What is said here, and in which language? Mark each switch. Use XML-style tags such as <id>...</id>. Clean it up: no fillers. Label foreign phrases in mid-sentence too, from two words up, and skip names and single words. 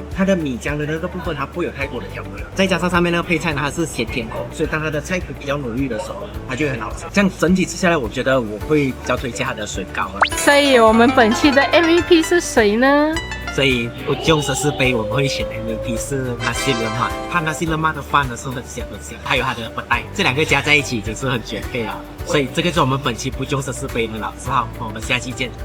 <zh>它的米浆的那个部分它不会有太多的调味了，再加上上面那个配菜呢，它是咸甜口，所以当它的菜比较浓郁的时候，它就会很好吃。这样整体吃下来，我觉得我会比较推荐它的水糕了。所以我们本期的 MVP 是谁呢？所以不用14杯，我们会选 MVP 是</zh> <ms>nasi lemak。</ms> <zh>它</zh> <ms>nasi lemak</ms> <zh>的饭呢是很香很香，还有它的不带，这两个加在一起就是很绝配了。所以这个是我们本期不用14杯的老字号，我们下期见。</zh>